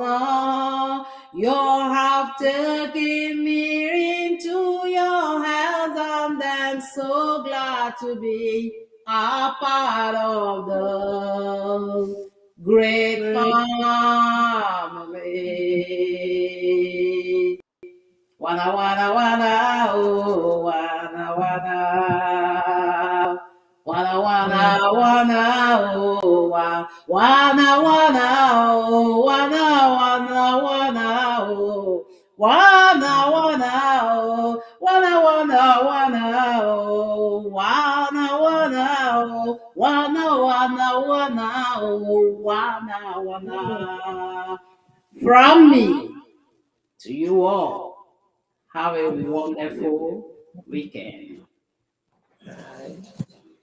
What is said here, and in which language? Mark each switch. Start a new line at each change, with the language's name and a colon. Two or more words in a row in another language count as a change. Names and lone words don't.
English: You have taken me into your hands, and I'm so glad to be a part of the great family. Wana wana wana oh wana wana. Wana wana wana oh wana wana oh wana wana wana oh wana wana oh wana wana wana oh wana wana oh wana wana Wana, wana, oh, wana, wana. From me to you all, have a wonderful weekend. Bye.